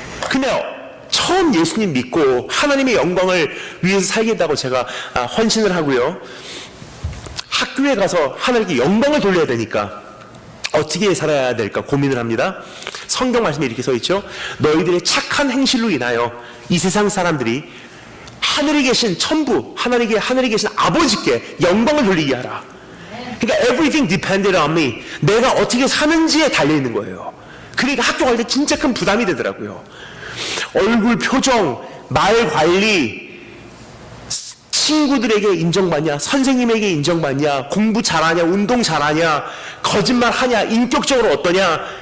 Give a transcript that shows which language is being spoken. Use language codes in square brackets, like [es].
[ko] 근데 처음 예수님 믿고 하나님의 영광을 위해서 살겠다고 제가 헌신을 하고요, 학교에 가서 하나님께 영광을 돌려야 되니까 어떻게 살아야 될까 고민을 합니다. 성경 말씀에 이렇게 써 있죠. 너희들의 착한 행실로 인하여 이 세상 사람들이 하늘에 계신 천부, 하늘에 계신 아버지께 영광을 돌리게 하라. 그러니까 [en] everything depended on me. [ko] 내가 어떻게 사는지에 달려있는 거예요. 그러니까 학교 갈 때 진짜 큰 부담이 되더라고요. 얼굴 표정, 말 관리, 친구들에게 인정받냐, 선생님에게 인정받냐, 공부 잘하냐, 운동 잘하냐, 거짓말 하냐, 인격적으로 어떠냐,